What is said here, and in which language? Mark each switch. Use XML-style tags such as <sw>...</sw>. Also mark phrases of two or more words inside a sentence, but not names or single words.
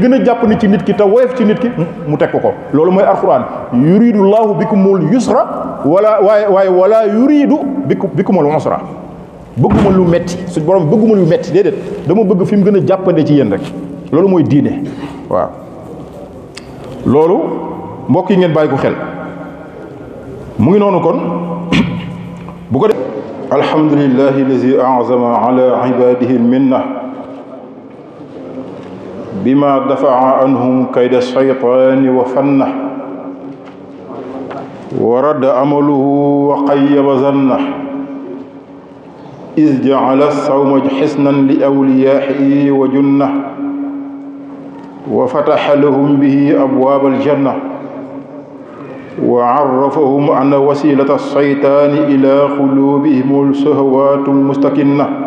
<wo>gën a jàpp ni ci nit ki te woyof ci nit ki mu teg ko loolu mooy alquran</wo> <ar>يريد الله بكم اليسر</ar> <wo>waaye</wo> <ar>ولا يريد بكم العسر</ar> <wo>bëgguma lu metti su borom bëgguma lu metti déedéet dama bëgg fi mu gën a jàppande ci yéen rek loolu mooy diine waaw loolu mbokk yi ngeen bàyyi ko xel mu ngi noonu kon bu ko def</wo> <ar>الحمد لله الذي أعظم على عباده المنة بما دفع عنهم كيد الشيطان وفنه ورد أمله وخيب ظنه إذ جعل الصوم حصنا لأوليائه وجنة وفتح لهم به أبواب الجنة وعرفهم أن وسيلة الشيطان إلى قلوبهم الشهوات المستكنة</ar>